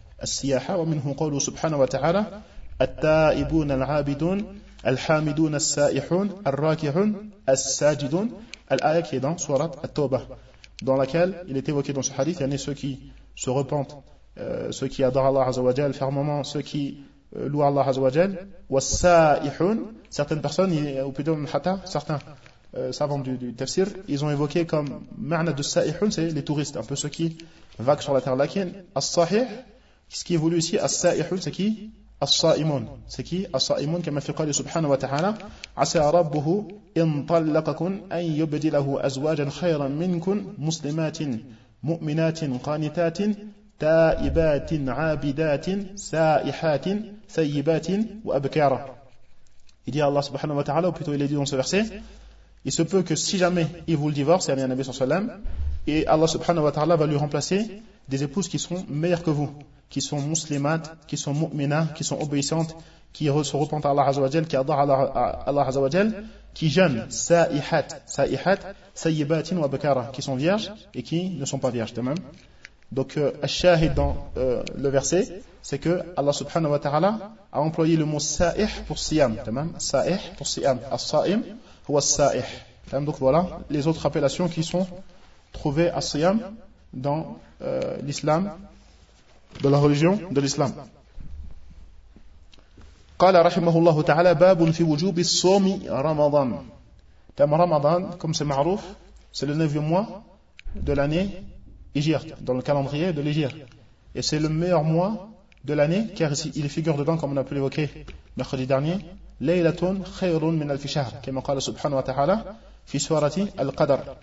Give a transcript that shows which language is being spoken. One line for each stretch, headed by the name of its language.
Arabic: Siyaha, wa minhu qawlu subhanahu wa ta'ala, التائبون العابدون الحامدون السائحون الراكعون الساجدون الآية
French: qui est dans Sourate At-Tawba, dans laquelle il est évoqué dans ce hadith, il y en a ceux qui se repentent, ceux qui adorent Allah Azza wa Jal fermement, ceux qui louent Allah Azza wa Jal,
Arabic: والسائحون,
French: certaines personnes, ou plutôt hatta certains savants du tafsir, ils ont évoqué comme ma'na de sa'ihun, c'est les touristes, un peu ceux qui vaguent sur la terre.
Arabic: Lakin as-sahih,
French: ce qui évolue ici, as-sa'ihun, c'est qui?
Arabic: الصائمون سكي الصائمون كما في قوله سبحانه وتعالى عسى ربه إن طلقكن أن يبدله أزواجا خيرا منكن مسلمات مؤمنات قانتات تائبات عابدات سائحات ثيبات وأبكارا.
French: Il dit Allah
Arabic: سبحانه وتعالى,
French: ou plutôt il est dit dans ce verset, il se peut que si jamais il vous le divorce, c'est-à-dire Nabi sallam, et Allah سبحانه وتعالى va lui remplacer des épouses qui sont meilleures que vous, qui sont muslimates, qui sont mu'minas, qui sont obéissantes, qui se repentent à Allah Azzawajal, qui adorent Allah Azzawajal, qui jeûnent, sa'ihat, sa'ihat,
Arabic: sa'ibatin wa bakara,
French: qui sont vierges et qui ne sont pas vierges de même. Donc, al-shahid dans le verset, c'est que Allah subhanahu wa ta'ala a employé le mot sa'ih pour siyam, de même, sa'ih pour siyam,
Arabic: as-sa'im huwa sa'ih.
French: Donc voilà, les autres appellations qui sont trouvées à siyam dans l'islam, de la religion de l'islam.
Arabic: قال رحمه الله تعالى باب في وجوب الصوم رمضان.
French: Comme Ramadan, comme c'est معروف, c'est le 9e mois de l'année hijrie, dans le calendrier de l'hijrie. Et c'est le meilleur mois de l'année car il figure dedans, comme on a pu l'évoquer mercredi dernier,
Arabic: laylatun khayrun min alf shahr,
French: comme
Arabic: قال سبحانه وتعالى في سورة القدر.